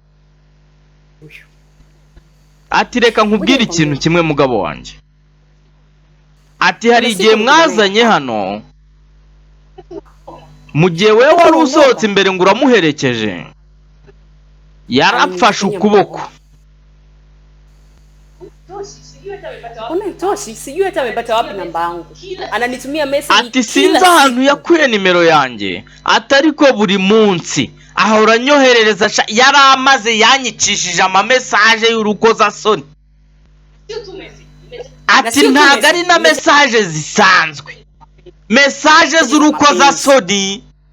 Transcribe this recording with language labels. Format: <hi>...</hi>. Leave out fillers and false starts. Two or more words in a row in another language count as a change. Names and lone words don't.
<rw>Ati reka nkubwire ikintu kimwe mugabo wanjye. Ati hari igihe mwazanye hano. Mu gihe wewe wari usohotse imbere ngo uramuherekeje. Yarafashe ukuboko.</rw> <sw>Sijui hata amepata wapi namba yangu. Ananitumia message.</sw> <rw>Ati sinzi ahantu yakuye nimero yanjye. Atariko buri munsi ahora nyoherereza yaramaze yanyicishije ama message y'urukoza soni. Ati ntago ari na message zisanzwe. Message z'urukoza soni.</rw>